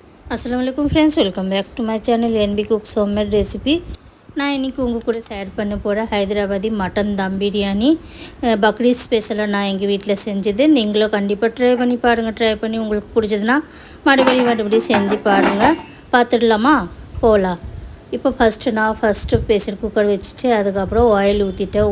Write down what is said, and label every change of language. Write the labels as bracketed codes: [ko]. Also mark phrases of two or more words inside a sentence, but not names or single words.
[en] Assalamualaikum friends, welcome back to my channel NB Cooks Homemade Recipe. [ta] நான் இன்றைக்கி உங்கள் கூட ஷேர் பண்ண போகிற ஹைதராபாதி மட்டன் தம் பிரியாணி பக்ரீத் ஸ்பெஷலாக நான் எங்கள் வீட்டில் செஞ்சது. நீங்களும் கண்டிப்பாக ட்ரை பண்ணி பாருங்கள். ட்ரை பண்ணி உங்களுக்கு பிடிச்சதுன்னா மறுபடியும் செஞ்சு பாருங்கள். பார்த்துடலாமா? போகலாம். இப்போ நான் [en] first pressure cooker [ta] வச்சுட்டு அதுக்கப்புறம் ஆயில் ஊற்றிட்டேன்.